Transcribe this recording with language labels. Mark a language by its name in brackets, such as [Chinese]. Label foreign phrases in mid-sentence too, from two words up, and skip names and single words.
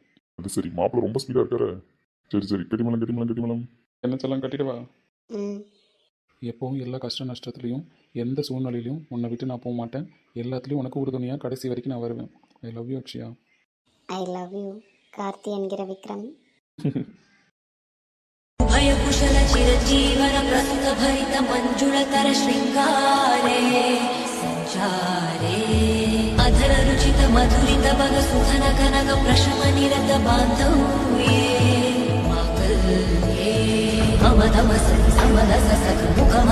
[Tamil] அது சரி, மாப்பிள்ள ரொம்ப ஸ்பீடாக இருக்காரு. சரி கட்டிமலம். என்ன செல்லாம் கட்டிடுவா? ம். எப்போவும் எல்லா கஷ்ட நஷ்டத்துலையும் எந்த சூழ்நிலையிலையும் உன்னை விட்டு நான் போக மாட்டேன். எல்லாத்துலேயும் உனக்கு உறுதுணையாக கடைசி வரைக்கும் நான் வருவேன். [English] I love you அக்ஷயா. I love you கார்த்தி என்கிற விக்ரம். [Sanskrit] भयकुशल चिरजीवन प्रस्तुत भरित मंजुळतर शृंगारे संचारे अधर रुचित मधुरित भग सुखन कनक प्रशम निरत बांधव्ये मांगल्ये मम तम सति समरस सद्गुण